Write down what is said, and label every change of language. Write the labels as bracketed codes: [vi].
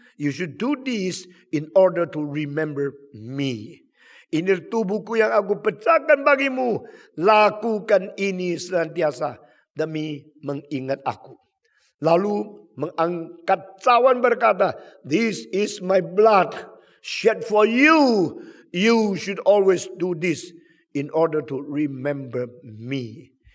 [en] You should do this in order to remember me. [id] Ini tubuhku yang aku pecahkan bagimu. Lakukan ini senantiasa demi mengingat aku." Lalu mengangkat cawan berkata, [en] "This is my blood shed for you. You should always do this in order to remember me."